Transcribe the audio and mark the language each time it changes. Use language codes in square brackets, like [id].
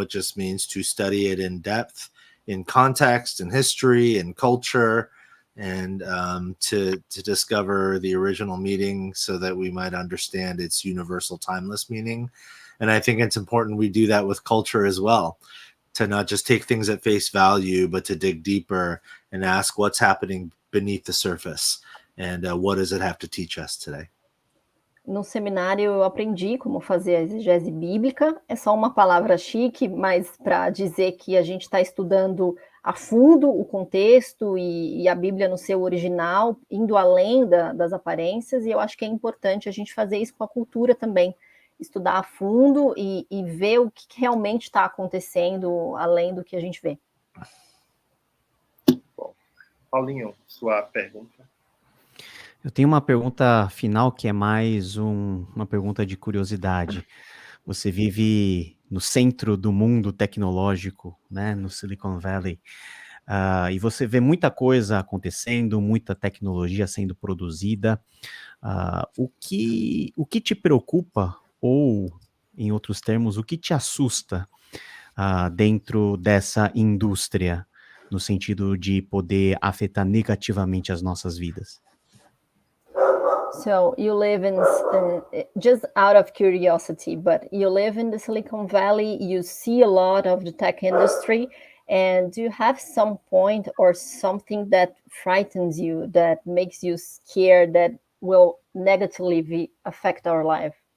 [en] It just means to study it in depth, in context, in history, in culture, and to discover the original meaning so that we might understand its universal, timeless meaning. And I think it's important we do that with culture as well, to not just take things at face value, but to dig deeper and ask what's happening beneath the surface. And what does it have to teach us today? [pt] No seminário eu aprendi como fazer a exegese bíblica, é só uma palavra chique, mas para dizer que a gente está estudando a fundo o contexto e a Bíblia no seu original, indo além das aparências, e eu acho que é importante a gente fazer isso com a cultura também, estudar a fundo e ver o que realmente está acontecendo além do que a gente vê. Bom, Paulinho, sua pergunta. Eu tenho uma pergunta final que é mais uma pergunta de curiosidade. Você vive no centro do mundo tecnológico, né, no Silicon Valley, e você vê muita coisa acontecendo, muita tecnologia sendo produzida. O que te preocupa, ou, em outros termos, o que te assusta dentro dessa indústria, no sentido de poder afetar negativamente as nossas vidas? [en] So you live in, just out of curiosity, but you live in the Silicon Valley, you see a lot of the tech industry, and do you have some point or something that frightens you, that makes you scared, that will negatively affect our life?